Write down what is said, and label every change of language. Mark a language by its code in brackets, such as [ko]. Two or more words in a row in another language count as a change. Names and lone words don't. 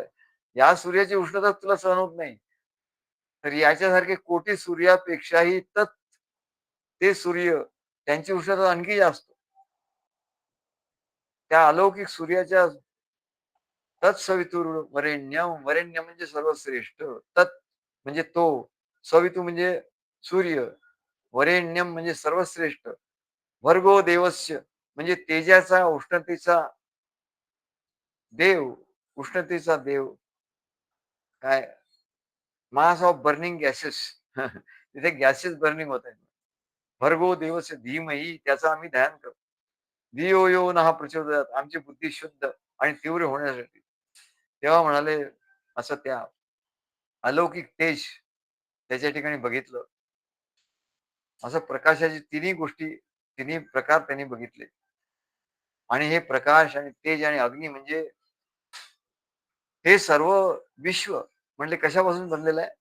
[mr] या सूर्याची उष्णता तुला सहन होत नाही, तर याच्यासारखे कोटी सूर्यापेक्षाही ते सूर्य, त्यांची उष्णता आणखी जास्त. त्या अलौकिक सूर्याच्या [sa] तत्सवितुर वरेण्यम, [mr] वरेण्य म्हणजे सर्वश्रेष्ठ, तत् म्हणजे तो, सवितू म्हणजे सूर्य, वरेण्यम म्हणजे सर्वश्रेष्ठ, [sa] भर्गो देवस्य [mr] म्हणजे तेजाचा, उष्णतेचा देव, उष्णतेचा देव. काय [en] mass of burning gases [mr] तिथे [en] gases burning [mr] होत आहेत. [sa] भर्गो देवस्य धीमही त्याचा आम्ही ध्यान करतो. धियो यो न हा प्रचोदयात आमची बुद्धी शुद्ध आणि तीव्र होण्यासाठी. [mr] तेव्हा म्हणाले असं त्या अलौकिक तेज त्याच्या ठिकाणी बघितलं. असं प्रकाशाची तिन्ही गोष्टी, तिन्ही प्रकार त्यांनी बघितले. आणि हे प्रकाश आणि तेज आणि अग्नी म्हणजे हे सर्व विश्व म्हणजे कशापासून बनलेलं आहे?